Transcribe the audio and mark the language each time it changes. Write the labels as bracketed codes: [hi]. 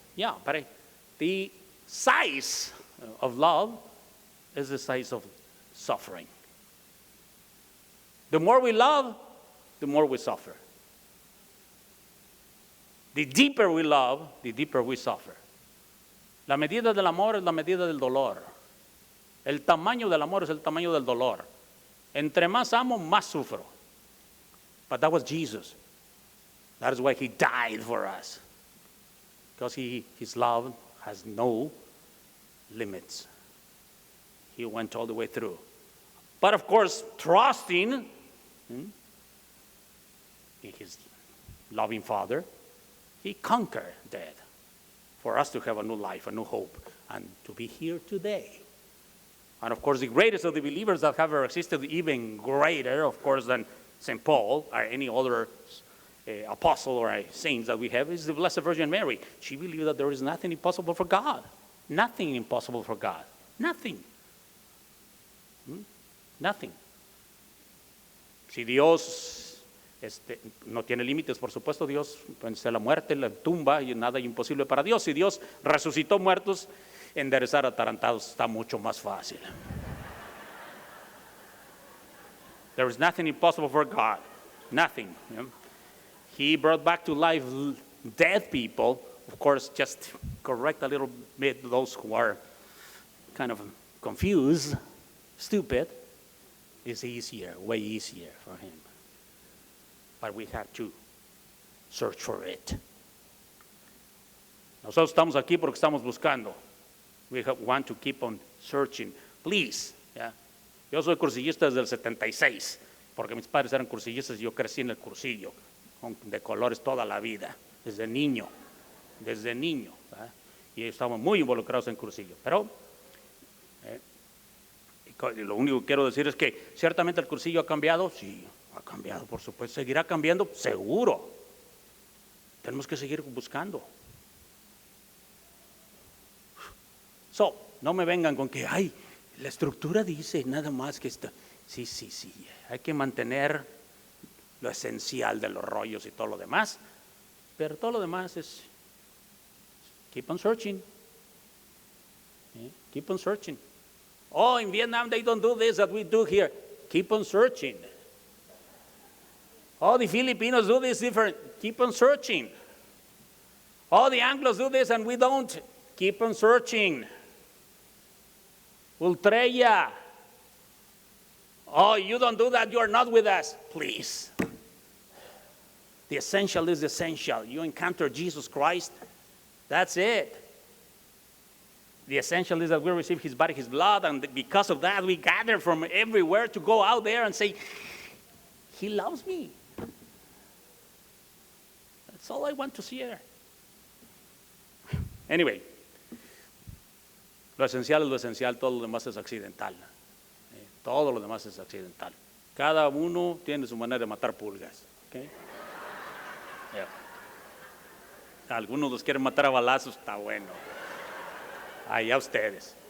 [en] Yeah, but the size of love is the size of suffering. The more we love, the more we suffer. The deeper we love, the deeper we suffer. [es] La medida del amor es la medida del dolor. El tamaño del amor es el tamaño del dolor. Entre más amo, más sufro. [en] But that was Jesus. That is why he died for us. Because his love has no limits. He went all the way through. But of course, trusting in his loving Father, he conquered death for us to have a new life, a new hope, and to be here today. And of course, the greatest of the believers that have ever existed, even greater, of course, than St. Paul or any other apostle or saints that we have, is the Blessed Virgin Mary. She believed that there is nothing impossible for God. Nothing impossible for God. Nothing. Nothing. [es] Si Dios no tiene límites, por supuesto, Dios vence la muerte, la tumba, y nada es imposible para Dios. Si Dios resucitó muertos, enderezar atarantados está mucho más fácil. [en] There is nothing impossible for God. Nothing. He brought back to life dead people. Of course, just correct a little bit those who are kind of confused, stupid. It's easier, way easier for him. But we have to search for it. [es] Nosotros estamos aquí porque estamos buscando. [en] We want to keep on searching. Please. Yeah. [es] Yo soy cursillista desde el 76, porque mis padres eran cursillistas y yo crecí en el cursillo, de colores toda la vida, desde niño. ¿Verdad? Y estamos muy involucrados en cursillo. Pero lo único que quiero decir es que ciertamente el cursillo ha cambiado. Sí, ha cambiado, por supuesto. ¿Seguirá cambiando? Seguro. Tenemos que seguir buscando. No me vengan con que, ay, la estructura dice nada más que esto. Sí. Hay que mantener lo esencial de los rollos y todo lo demás. Pero todo lo demás es [en] keep on searching. Keep on searching. Oh, in Vietnam they don't do this that we do here. Keep on searching. Oh, the Filipinos do this different. Keep on searching. Oh, the Anglos do this and we don't. Keep on searching. Ultreia. Oh, you don't do that, you are not with us. Please. The essential is essential. You encounter Jesus Christ, that's it. The essential is that we receive his body, his blood, and because of that, we gather from everywhere to go out there and say, he loves me. That's all I want to share. [es] Anyway, lo esencial es lo esencial, todo lo demás es accidental. Todo lo demás es accidental. Cada uno tiene su manera de matar pulgas. Okay? Yeah. Algunos los quieren matar a balazos, está bueno. Allá ustedes.